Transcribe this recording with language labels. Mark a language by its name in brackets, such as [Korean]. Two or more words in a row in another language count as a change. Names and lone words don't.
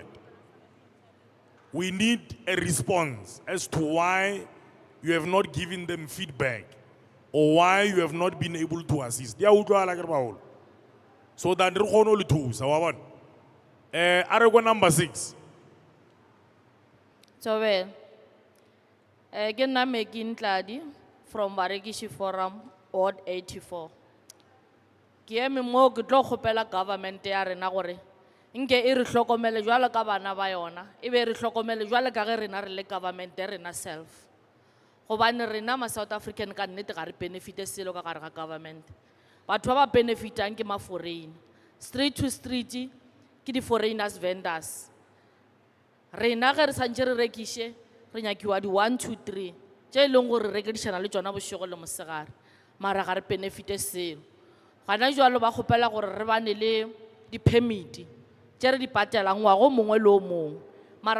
[English] We need a response as to why you have not given them feedback or why you have not been able to assist. So that we can Arego number 6. So well, again I'm making Tladi from Barekishi Forum, Ward 84. [Northern Sotho] Ke eme mo ke tlo kgopela government ya rena gore nke e re hlokomele jwalo ka bana ba yona e be re hlokomele jwalo ka ge rena re le government ya rena self gobane rena ma South African ka nnete ga re benefite selo ka gare ga government batho ba ba benefitang ke ma [English] foreign street to street [Northern Sotho] ke di [English] foreigners vendors [Northern Sotho] rena ge re santse re rekiše re nyakiwa di 1 2 3 tše e leng gore re rekedišana le tsona bošego le mosegare mara ga re benefite selo gana jwalo ba kgopela gore re bane le di-permit tše re di patelang ngwago mongwe le o mongwe mara